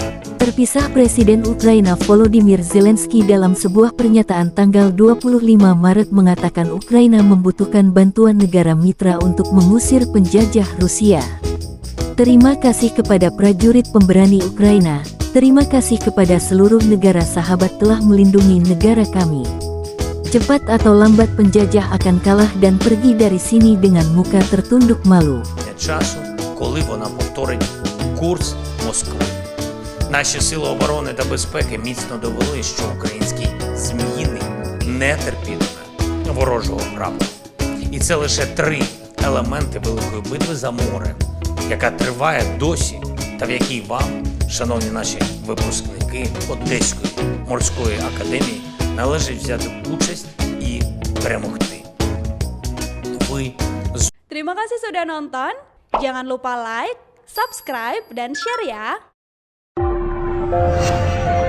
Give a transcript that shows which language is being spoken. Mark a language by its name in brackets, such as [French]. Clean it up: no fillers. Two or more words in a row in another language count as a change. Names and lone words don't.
[Indonesian] Terpisah Presiden Ukraina Volodymyr Zelensky dalam sebuah pernyataan tanggal 25 Maret mengatakan Ukraina membutuhkan bantuan negara mitra untuk mengusir penjajah Rusia. Terima kasih kepada prajurit pemberani Ukraina, terima kasih kepada seluruh negara sahabat telah melindungi negara kami. Cepat atau lambat penjajah akan kalah dan pergi dari sini dengan muka tertunduk malu. [Ukrainian] Коли вона повторить курс Москви. Наші сили оборони та безпеки міцно довели, що український Зміїний не терпітиме ворожого прапору. І це лише 3 елементи великої битви за море, яка триває досі, та в якій вам, шановні наші випускники Одеської морської академії, належить взяти участь і перемогти. [Indonesian] Terima kasih sudah nonton. Jangan lupa [English] like, subscribe, [Indonesian] dan share ya!